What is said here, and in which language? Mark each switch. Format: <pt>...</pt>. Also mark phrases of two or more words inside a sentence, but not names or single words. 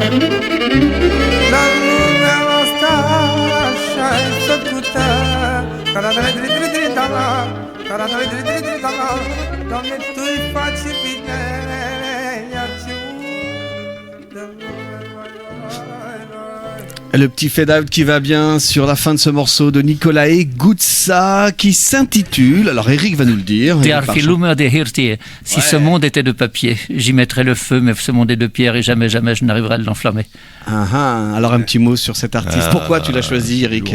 <ro>Dar lumea asta și-ai făcut-o, Doamne, tu-i faci bine, ia te de lume, vai, vai, vai.</ro> <fr>Le petit fade-out qui va bien sur la fin de ce morceau de Nicolae Guzza qui s'intitule, alors Eric va nous le dire. Der Filum de Hirtie. Si ce monde était de papier, j'y mettrais le feu, mais ce monde est de pierre et jamais, jamais je n'arriverai à l'enflammer. Alors un petit mot sur cet artiste. Pourquoi tu l'as choisi, Eric?</fr>